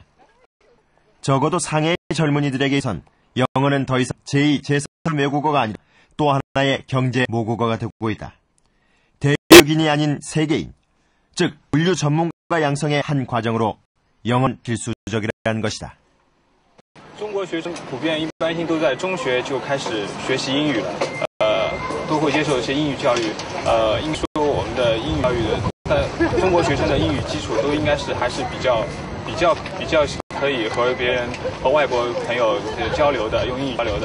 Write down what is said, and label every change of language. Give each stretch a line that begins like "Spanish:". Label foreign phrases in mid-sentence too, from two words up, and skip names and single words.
Korean: 적어도 상해의 젊은이들에게선 영어는 더 이상 제2, 제3 외국어가 아니라 또 하나의 경제 모국어가 되고 있다. 대륙인이 아닌 세계인, 즉 물류 전문가 양성의 한 과정으로 영어는 필수적이라는 것이다.
Chinese: 中国学生普遍一般性都在中学就开始学习英语了，都会接受一些英语教育。应说我们的英语教育的，中国学生的英语基础都应该是还是比较可以和别人和外国朋友交流的，用英语交流的。